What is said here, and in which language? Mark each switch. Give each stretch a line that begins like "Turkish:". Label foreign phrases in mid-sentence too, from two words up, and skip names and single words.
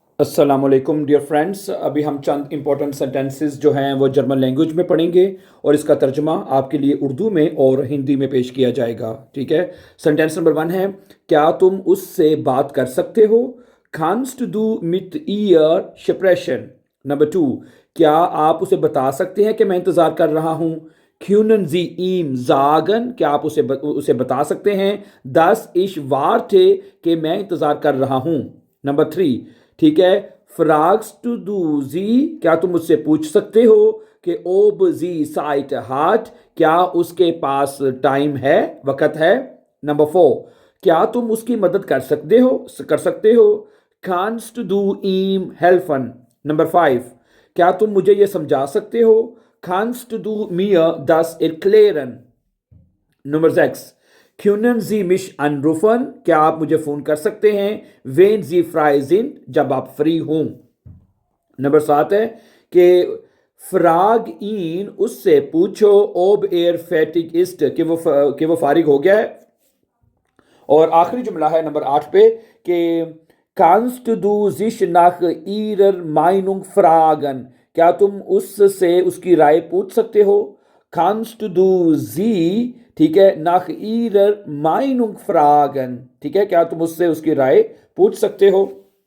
Arabic: السلام عليكم
English: dear friends.
Hindi: अभी हम चंद
English: important sentences
Hindi: जो हैं वो
English: German language
Hindi: में पढ़ेंगे और इसका तर्जमा आपके लिए उर्दू में और हिंदी में पेश किया जाएगा। ठीक है।
English: sentence number
Hindi: 1 है, क्या तुम उससे बात कर सकते हो?
German: Kannst du mit ihr sprechen?
Hindi: नंबर 2, क्या आप उसे बता सकते हैं कि मैं इंतज़ार कर रहा हूँ?
German: Können Sie ihm sagen?
Hindi: क्या आप उसे बता सकते हैं
German: dass ich warte
Hindi: कि मैं इंतज़ार कर रहा हूँ? नंबर 3, ठीक है,
German: fragst du sie,
Hindi: क्या तुम मुझसे पूछ सकते हो कि
German: ob sie Zeit hat,
Hindi: क्या उसके पास टाइम है, वक़्त है? नंबर 4, क्या तुम उसकी मदद कर सकते हो?
German: Kannst du ihm helfen.
Hindi: नंबर 5, क्या तुम मुझे ये समझा सकते हो?
German: Kannst du mir das erklären. नंबर 6, können Sie mich anrufen?
Hindi: क्या आप मुझे फ़ोन कर सकते हैं?
German: wenn Sie frei sind,
Hindi: जब आप फ्री हों। नंबर 7 है कि
German: frag ihn,
Hindi: उससे पूछो
German: ob er fertig ist,
Hindi: कि वो फारिग हो गया है। और आखिरी जुमला है नंबर 8 पे कि
German: kannst du sich nach ihrer Meinung fragen?
Hindi: क्या तुम उससे उसकी राय पूछ सकते हो?
German: kannst du sie,
Hindi: ठीक है,
German: nach ihrer Meinung fragen,
Hindi: ठीक है, क्या तुम उससे उसकी राय पूछ सकते हो?